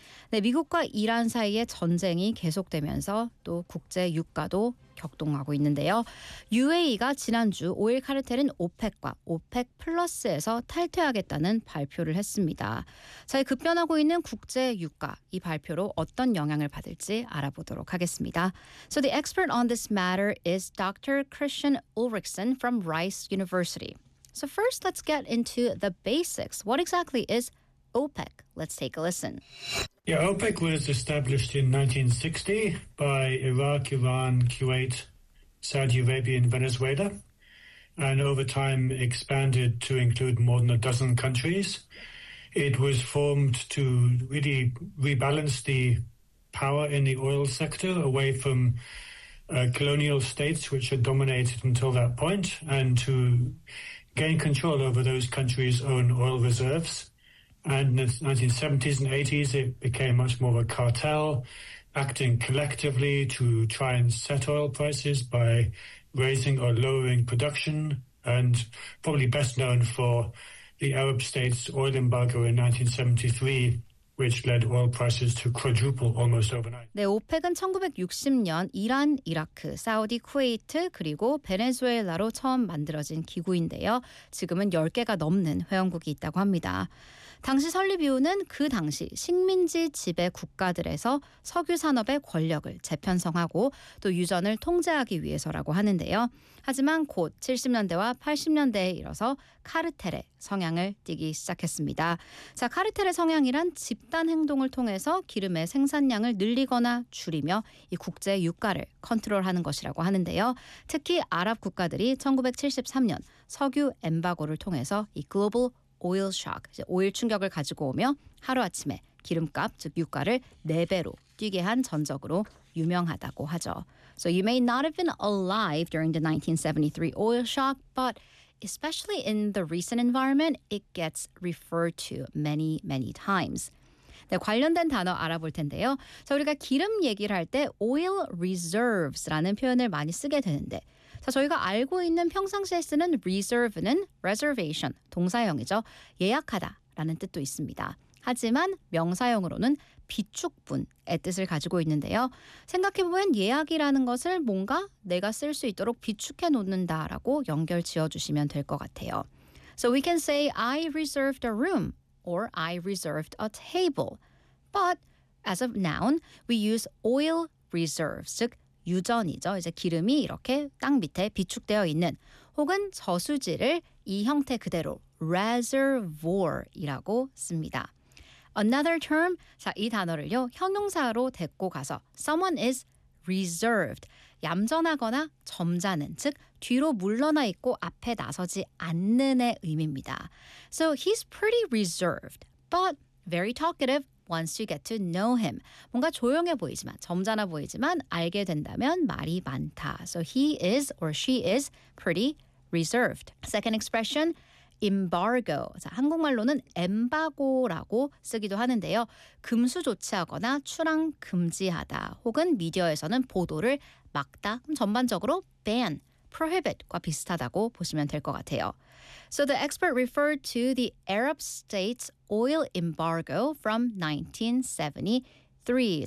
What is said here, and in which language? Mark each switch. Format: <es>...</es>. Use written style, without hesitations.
<ko>네, 미국과 이란 사이의 전쟁이 계속되면서 또 국제 유가도 격동하고 있는데요. UAE가 지난주 오일 카르텔인 OPEC과 OPEC 플러스에서 탈퇴하겠다는 발표를 했습니다. 잘 급변하고 있는 국제 유가, 이 발표로 어떤 영향을 받을지 알아보도록 하겠습니다.</ko> <en>So the expert on this matter is Dr. Christian Ulrichsen from Rice University. So first, let's get into the basics. What exactly is OPEC? Let's take a listen. Yeah, OPEC was established in 1960 by Iraq, Iran, Kuwait, Saudi Arabia, and Venezuela, and over time expanded to include more than a dozen countries. It was formed to really rebalance the power in the oil sector away from colonial states, which had dominated until that point, and to gain control over those countries' own oil reserves. And in the 1970s and 80s, it became much more of a cartel, acting collectively to try and set oil prices by raising or lowering production, and probably best known for the Arab states' oil embargo in 1973, which led oil prices to quadruple almost overnight.</en> <ko>네, OPEC은 1960년 이란, 이라크, 사우디, 쿠웨이트, 그리고 베네수엘라로 처음 만들어진 기구인데요. 지금은 10개가 넘는 회원국이 있다고 합니다. 당시 설립 이유는 그 당시 식민지 지배 국가들에서 석유 산업의 권력을 재편성하고 또 유전을 통제하기 위해서라고 하는데요. 하지만 곧 70년대와 80년대에 이어서 카르텔의 성향을 띠기 시작했습니다. 자, 카르텔의 성향이란 집단 행동을 통해서 기름의 생산량을 늘리거나 줄이며 이 국제 유가를 컨트롤하는 것이라고 하는데요. 특히 아랍 국가들이 1973년 석유 엠바고를 통해서 이 글로벌 오일 shock, 오일 충격을 가지고 오며 하루아침에 기름값, 즉 유가를 4배로 뛰게 한 전적으로 유명하다고 하죠.</ko> <en>So you may not have been alive during the 1973 oil shock, but especially in the recent environment, it gets referred to many, many times.</en> <ko>네, 관련된 단어 알아볼 텐데요. 자, 우리가 기름 얘기를 할 때 oil reserves라는 표현을 많이 쓰게 되는데 자, 저희가 알고 있는 평상시에 쓰는 reserve는 reservation, 동사형이죠. 예약하다 라는 뜻도 있습니다. 하지만 명사형으로는 비축분의 뜻을 가지고 있는데요. 생각해보면 예약이라는 것을 뭔가 내가 쓸 수 있도록 비축해 놓는다라고 연결 지어주시면 될 것 같아요.</ko> <en>So we can say I reserved a room or I reserved a table. But as a noun, we use oil reserves,</en> <ko>즉 유전이죠. 이제 기름이 이렇게 땅 밑에 비축되어 있는 혹은 저수지를 이 형태 그대로 reservoir이라고 씁니다.</ko> <en>Another term,</en> <ko>자, 이 단어를요. 형용사로 데리고 가서</ko> <en>someone is reserved,</en> <ko>얌전하거나 점잖은, 즉 뒤로 물러나 있고 앞에 나서지 않는의 의미입니다.</ko> <en>So he's pretty reserved, but very talkative. Once you get to know him,</en> <ko>뭔가 조용해 보이지만, 점잖아 보이지만 알게 된다면 말이 많다.</ko> <en>So he is or she is pretty reserved. Second expression, embargo.</en> <ko>자, 한국말로는 엠바고라고 쓰기도 하는데요. 금수 조치하거나 출항 금지하다 혹은 미디어에서는 보도를 막다. 그럼 전반적으로 ban, prohibit과 비슷하다고 보시면 될 것 같아요.</ko> <en>So the expert referred to the Arab states' oil embargo from 1973.</en>